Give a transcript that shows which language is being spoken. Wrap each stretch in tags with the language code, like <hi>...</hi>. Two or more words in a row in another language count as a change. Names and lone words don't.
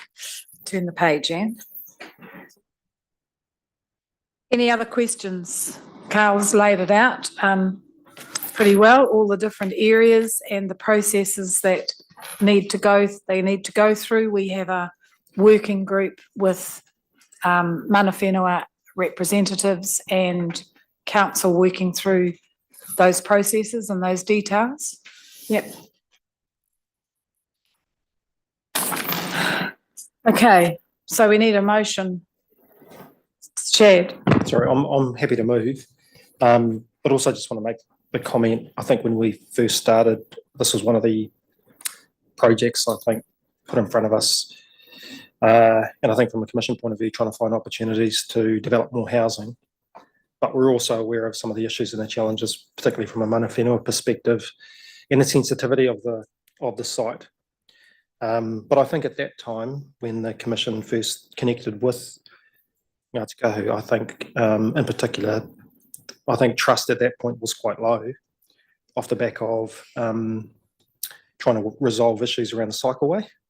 <en>Turn the page, Anne. Any other questions? Carl's laid it out pretty well, all the different areas and the processes that need to go through. We have a working group with</en> <mi>mana whenua</mi> <en>representatives and council working through those processes and those details. Yep. Okay, so we need a motion. Chad. Sorry, I'm happy to move, but also just want to make the comment. I think when we first started, this was one of the projects I think put in front of us, and I think from a commission point of view, trying to find opportunities to develop more housing. But we're also aware of some of the issues and the challenges, particularly from a</en> <mi>mana whenua</mi> <en>perspective, and the sensitivity of the site. But I think at that time, when the commission first connected with Ngāti Kahu, I think in particular, I think trust at that point was quite low off the back of trying to resolve issues around the cycleway.</en>